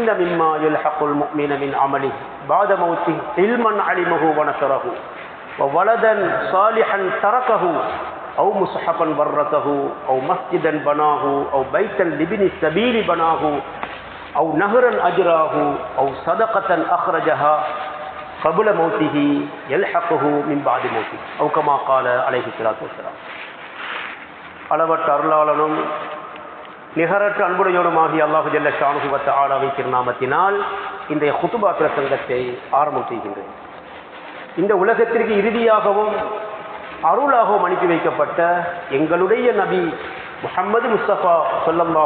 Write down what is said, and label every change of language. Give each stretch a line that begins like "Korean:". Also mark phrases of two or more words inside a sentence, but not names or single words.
Arabic: مما يلحق المؤمن من عمله بعد موته علما علمه ونشره وولدا صالحا تركه أو مصحفا ورثه أو مسجدا بناه أو بيتا لابن السبيل بناه أو نهرا أجراه أو صدقة أخرجها قبل موته يلحقه من بعد موته أو كما قال عليه الصلاة والسلام.
Tamil: அளவற்ற அருளாளனும் நிகரற்ற அன்புடையோடுமாகிய
Arabic: الله جل شأنه
Tamil: வ தஆலாவின் திருநாமத்தினால் இன்றைய குதுபா பிரசங்கத்தை ஆரம்பம் செய்கின்றேன். இந்த உலகத்திற்கு இறுதியாகவும் அருளாகவும் அனுப்பி வைக்கப்பட்ட எங்களுடைய நபி முஹம்மது முஸ்தபா ஸல்லல்லாஹு